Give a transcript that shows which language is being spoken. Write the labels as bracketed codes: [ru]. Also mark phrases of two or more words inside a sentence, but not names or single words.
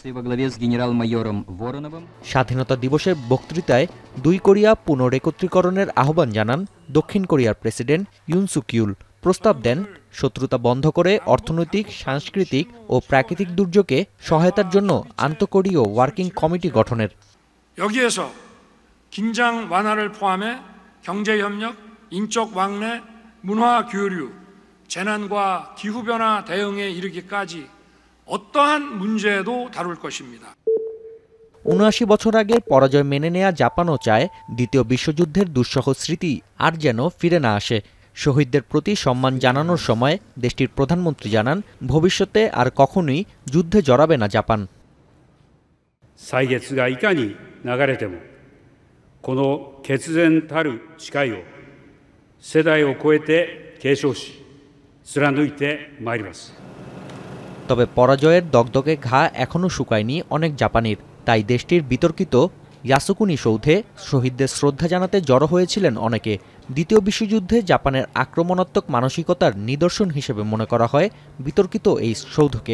[bn] স্বাধীনতা দিবসের বক্তৃতায় দুই কোরিয়া পুনরেকত্রীকরণের আহ্বান জানান দক্ষিণ কোরিয়ার প্রেসিডেন্ট ইউন সুক ইউল। প্রস্তাব দেন শত্রুতা বন্ধ করে অর্থনৈতিক, সাংস্কৃতিক ও প্রাকৃতিক দুর্যোগে সহায়তার জন্য আন্তঃকোরীয় ওয়ার্কিং কমিটি গঠনের। [ko] 여기에서 긴장 완화를 포함해 경제 협력, 인적 왕래, 문화 교류, 재난과 기후 변화 대응에 이르기까지 어떠한 문제도 다룰 것입니다. [bn] ৭৯ বছর আগের পরাজয় মেনে নেয়া জাপানও চায় দ্বিতীয় বিশ্বযুদ্ধের দুঃসহ স্মৃতি আর যেন ফিরে না আসে। শহীদদের প্রতি সম্মান জানানোর সময় দেশটির প্রধানমন্ত্রী জানান, ভবিষ্যতে আর কখনোই যুদ্ধে জড়াবে না জাপান। [ja] 歳月がいかに流れてもこの決然たる誓いを世代を超えて継承し貫いてまいります। [bn] তবে পরাজয়ের দগদগে ঘা এখনও শুকায়নি অনেক জাপানির। তাই দেশটির বিতর্কিত ইয়াসুকুনি সৌধে শহীদদের শ্রদ্ধা জানাতে জড়ো হয়েছিলেন অনেকে। দ্বিতীয় বিশ্বযুদ্ধে জাপানের আক্রমণাত্মক মানসিকতার নিদর্শন হিসেবে মনে করা হয় বিতর্কিত এই সৌধকে।